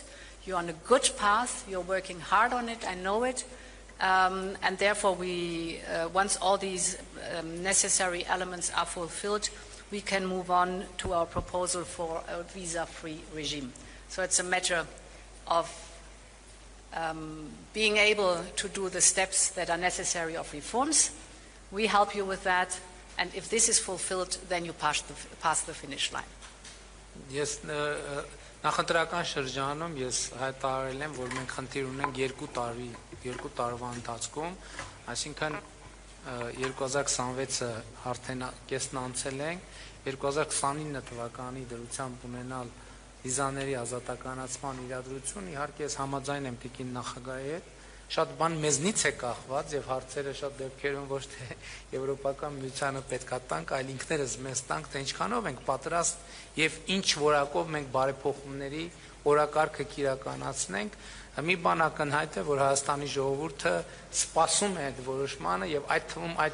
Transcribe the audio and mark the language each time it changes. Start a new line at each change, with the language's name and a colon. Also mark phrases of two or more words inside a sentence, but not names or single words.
English: You're on a good path, you're working hard on it, I know it, and therefore once all these necessary elements are fulfilled, we can move on to our proposal for a visa-free regime. So it's a matter of being able to do the steps that are necessary of reforms. We help you with that, and if this is fulfilled, then you pass the finish line. Yes,
Armenian: նախընտրական շրջանում ես հայտարարել եմ, որ մենք խնդիր ունենք 2 տարվա ընթացքում, այսինքն 2026-ը արդեն կեսն անցել ենք, 2029 թվականի դրությամբ ունենալ վիզաների ազատականացման իրադրություն, իհարկե ես համաձայն եմ տիկին նախագահի հետ, շատ բան մեզնից է կախված եւ հարցերը շատ դեպքերում ոչ թե եվրոպական միությանը պետքա տանք, այլ ինքներս մեզ տանք, թե ինչքանով ենք պատրաստ եւ ինչ որակով մենք բարեփոխումների օրակարգը կիրականացնենք։ Մի բան ակնհայտ է, որ Հայաստանի ժողովուրդը սպասում է այդ որոշմանը եւ այդ թվում